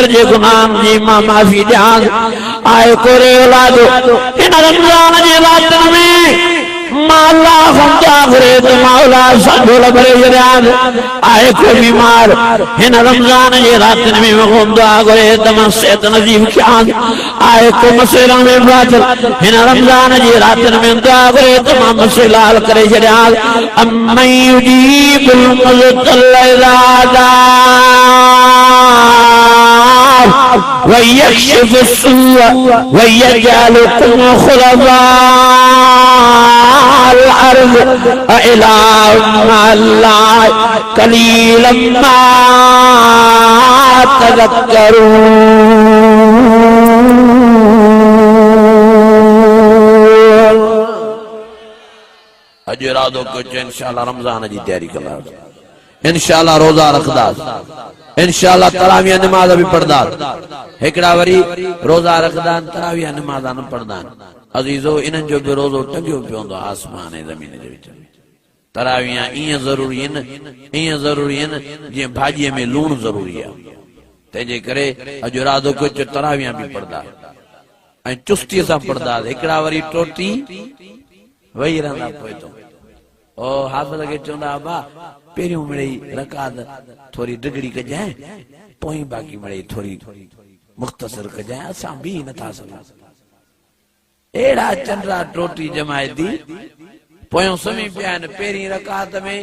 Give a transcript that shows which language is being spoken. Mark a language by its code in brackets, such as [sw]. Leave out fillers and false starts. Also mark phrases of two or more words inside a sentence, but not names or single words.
[sd] जे गुनाहनि जी मां माफ़ी ॾियां आहे कोरे औलादो हिन रमजान जी रातनि में मां अल्लाह खां दुआ करे त मौला असांजो भरे छॾियां आहे को बीमार हिन रमजान जी रातनि में मूंखां दुआ करे त मां सिहत नसीब कयां आहे को मसइला में फाथल हिन रमजान जी रातनि में दुआ करे त मां मसइला हल करे छॾियां [ar] أمّن يجيب المضطر إذا ويكشف السوء ويجعلكم خلفاء الأرض أإله مع الله قليلا ما [sd] تذكرون अज इरादो कयो इंशाअल्लाह रमजान जी तैयारी कंदा इंशाअल्लाह रोजा रखदा इंशाअल्लाह तराविया नमाज भी पढ़दा हिकड़ा वरी रोजा रखदा तराविया नमाज न पढ़दा अजीजो इन्हनि जो भी रोजो टंगियो पियो आसमान ऐं ज़मीन जे विच में तराविया ईअं ज़रूरी आहिनि जीअं भाॼीअ में लूण ज़रूरी आहे तंहिंजे करे अॼु इरादो कयो तराविया भी पढ़दा ऐं चुस्तीअ सां पढ़दा हिकड़ा वरी टोटी वही रहंदा पोइ तो ओ हाफ़िज़ खे चवंदा अबा पहिरियों मिड़ई रकात थोरी डिगड़ी कजांइ पोइ बाक़ी मिड़ई थोरी मुख़्तसर कजांइ असां बि नथा सघूं अहिड़ा चंडरा टोटी जमाए थी पोयों सुम्ही पिया आहिनि पहिरीं रकात में